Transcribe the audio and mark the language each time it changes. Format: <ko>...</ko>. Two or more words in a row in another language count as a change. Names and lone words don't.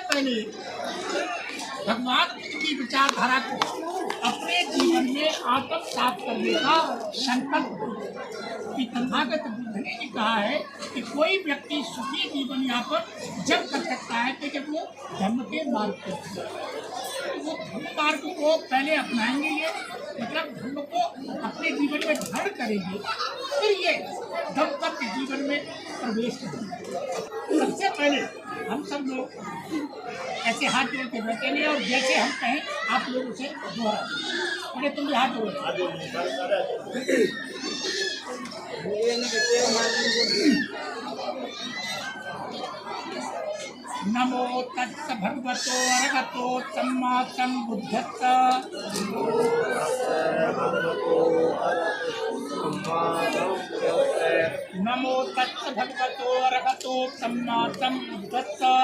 <hi>पहले भगवान की विचारधारा को अपने जीवन में आत्मसात करने का संकल्प कि तथागत बुद्ध ने भी कहा है कि कोई व्यक्ति सुखी जीवन यापन जब कर सकता है कि जब वो धर्म के मार्ग पर वो धर्म मार्ग को पहले अपनाएंगे, ये मतलब धर्म को अपने जीवन में धारण करेंगे, फिर ये दंपत्ति जीवन में प्रवेश करेंगे। सबसे पहले हम सब लोग ऐसे हाथ जोड़ के बैठेंगे और जैसे हम कहें आप लोग उसे दोहरा। अरे तुम भी हाथ जोड़ो।</hi> <pi>नमो तस् भगवतो अरहतो सम्मा सम्बुद्धस्स। नमो तस् भगवतो अरहतो सम्मा सम्बुद्धस्स।</pi>